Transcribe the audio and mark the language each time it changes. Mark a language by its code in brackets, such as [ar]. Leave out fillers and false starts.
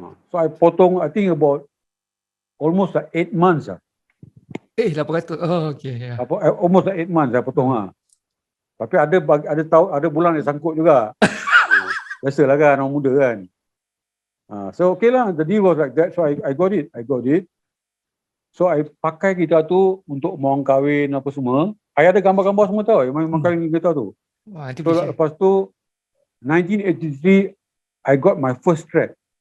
[en] So I potong, I think about almost like 8 months lah. 800. Oh, okay. Yeah. Almost like 8 months [ms] saya potong lah. Tapi ada bulan dia sangkut juga. Biasalah kan, orang muda kan. [en] So okay lah, the deal was like that. So I got it. [ms] So I pakai gitar tu untuk orang kahwin apa semua. I ada gambar-gambar semua tau, memang kahwin gitar tu. Wah, [en] So [ms] lepas tu [en] 1983 I got my first strat.